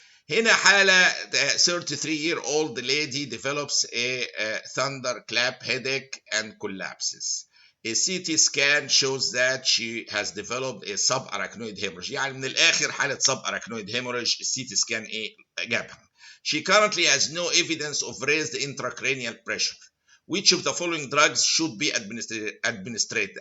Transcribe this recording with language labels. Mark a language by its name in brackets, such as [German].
[Arabic] هنا حالة [English] 33-year-old lady develops a thunderclap headache and collapses. A CT scan shows that she has developed a subarachnoid hemorrhage. [Arabic] يعني من الآخر حالة subarachnoid hemorrhage الCT scan إيه جابها. [English] She currently has no evidence of raised intracranial pressure. Which of the following drugs should be administered?